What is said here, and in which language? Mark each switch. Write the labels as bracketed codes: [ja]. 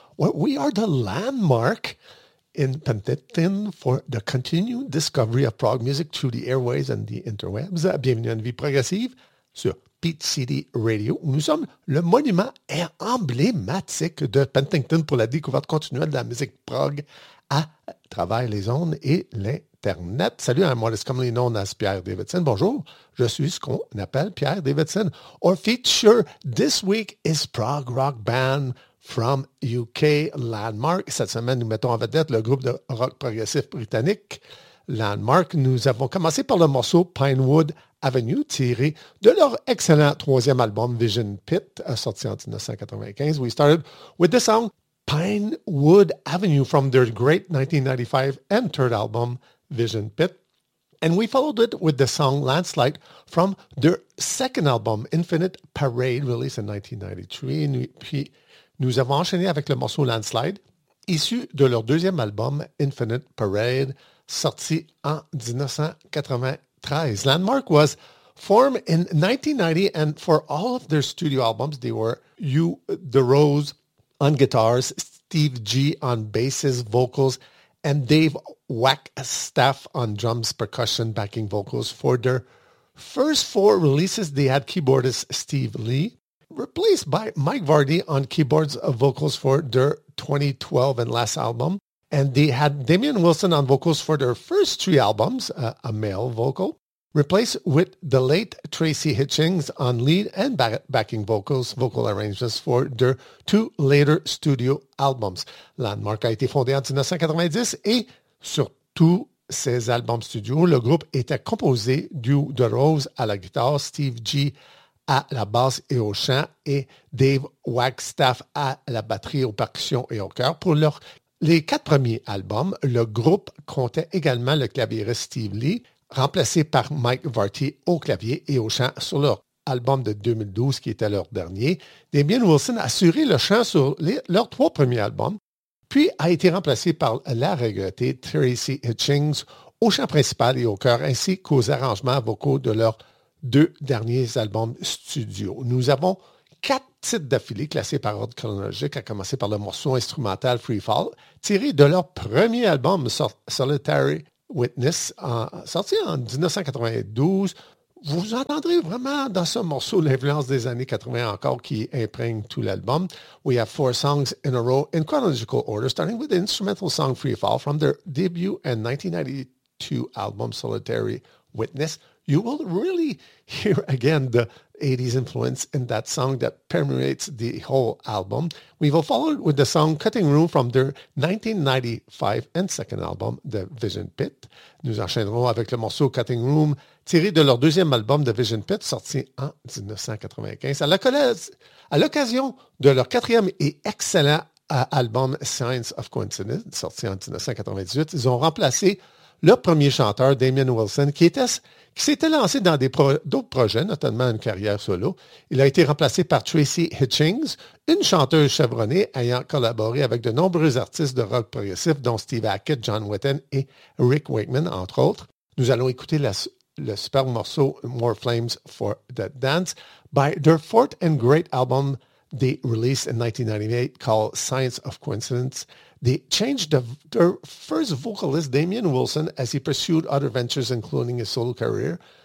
[en] Well, we are the landmark in Penticton for the continued discovery of prog music through the airways and the interwebs. [fr] Bienvenue à une vie progressive sur PCD Radio. Nous sommes le monument emblématique de Penticton pour la découverte continue de la musique prog à travers les ondes et l'Internet. Salut, moi, c'est comme les noms, c'est Pierre Davidson. Bonjour, je suis ce qu'on appelle Pierre Davidson. [en] Our feature this week is prog rock band from UK Landmark. [fr] Cette semaine, nous mettons en vedette le groupe de rock progressif britannique Landmark. Nous avons commencé par le morceau Pinewood Avenue, tiré de leur excellent troisième album Vision Pit, sorti en 1995. [en] We started with the song Pinewood Avenue from their great 1995 and third album, Vision Pit. And we followed it with the song Landslide from their second album, Infinite Parade, released in 1993. [fr] Puis nous avons enchaîné avec le morceau Landslide, issu de leur deuxième album, Infinite Parade, sorti en 1993. [en] Landmark was formed in 1990, and for all of their studio albums, they were U The Rose on guitars, Steve G on basses, vocals, and Dave Wackstaff on drums, percussion, backing vocals. For their first four releases, they had keyboardist Steve Lee, replaced by Mike Vardy on keyboards and vocals for their 2012 and last album. And they had Damian Wilson on vocals for their first three albums, a male vocal, replaced with the late Tracy Hitchings on lead and backing vocals, vocal arrangements for their two later studio albums. [fr] Landmark a été fondé en 1990 et sur tous ses albums studio, le groupe était composé du De Rose à la guitare, Steve G à la basse et au chant et Dave Wagstaff à la batterie, aux percussions et au chœur. Pour les quatre premiers albums, le groupe comptait également le claviériste Steve Lee, remplacé par Mike Vartier au clavier et au chant sur leur album de 2012, qui était leur dernier. Damian Wilson a assuré le chant sur leurs trois premiers albums, puis a été remplacé par la regrettée Tracy Hitchings au chant principal et au chœur, ainsi qu'aux arrangements vocaux de leurs deux derniers albums studio. Nous avons quatre titres d'affilée classés par ordre chronologique, à commencer par le morceau instrumental Free Fall, tiré de leur premier album Solitary Witness, sorti en 1992. Vous entendrez vraiment dans ce morceau l'influence des années 80 encore qui imprègne tout l'album. [en] We have four songs in a row in chronological order, starting with the instrumental song Free Fall from their debut and 1992 album Solitary Witness. You will really hear again the 80s influence in that song that permeates the whole album. We will follow it with the song Cutting Room from their 1995 and second album, The Vision Pit. [fr] Nous enchaînerons avec le morceau Cutting Room, tiré de leur deuxième album, The Vision Pit, sorti en 1995. À l'occasion de leur quatrième et excellent album, Science of Coincidence, sorti en 1998, ils ont remplacé leur premier chanteur, Damian Wilson, qui s'était lancé dans d'autres projets, notamment une carrière solo. Il a été remplacé par Tracy Hitchings, une chanteuse chevronnée ayant collaboré avec de nombreux artistes de rock progressif, dont Steve Hackett, John Wetton et Rick Wakeman, entre autres. Nous allons écouter le superbe morceau [en] More Flames for the Dance by their fourth and great album they released in 1998 called Science of Coincidence. They changed their first vocalist, Damian Wilson, as he pursued other ventures, including his solo career.